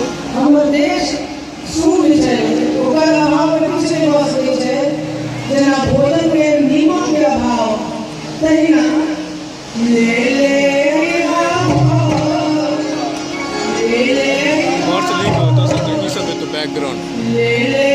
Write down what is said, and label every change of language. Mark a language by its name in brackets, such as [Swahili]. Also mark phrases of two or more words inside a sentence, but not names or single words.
[Maithili] हमर देश शुद्ध छै, ओकर अभाव में किछु नहीं भऽ सकै छै। जेना भोजन में नीमक के अभाव, तहिना ले ले [English] What's the link? That's a technician with the background.